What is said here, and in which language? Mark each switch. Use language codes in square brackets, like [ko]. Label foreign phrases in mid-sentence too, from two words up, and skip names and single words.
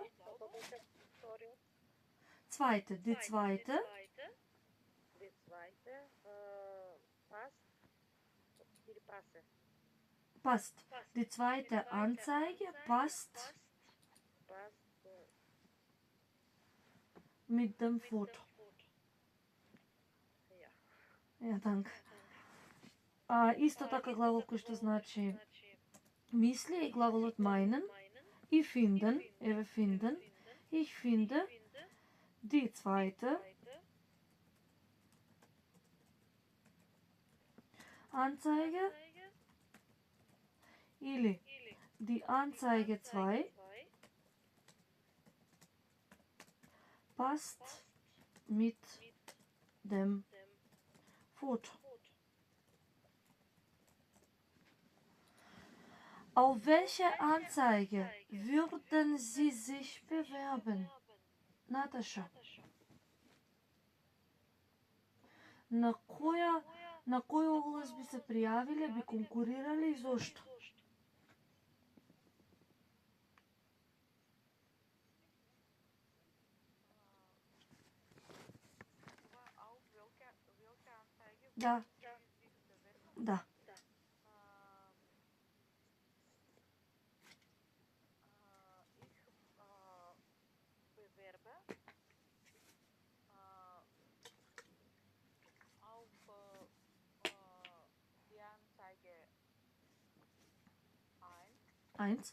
[mk] Какво беше вториот? [de] Zweite, die zweite. Die zweite. Passt. [mk] Или passe? [de] Passt. Die zweite Anzeige passt Passt. mit dem Foto. Ja. Ja, danke. [mk] Исто така глагол кој што значи мисли е глаголот meinen. [de] I finden, еве finden. Ich finde. Die zweite Anzeige или die Anzeige 2 passt mit dem Foto. Auf welche Anzeige würden Sie sich bewerben? [mk] Наташа. На кој оглас би се пријавиле, би конкурирале и зошто? [de] Auf welche Anzeige [mk] Да, [de] Sie sich bewerben? [mk] да. [de] Ich bewerbe auf die Anzeige 1.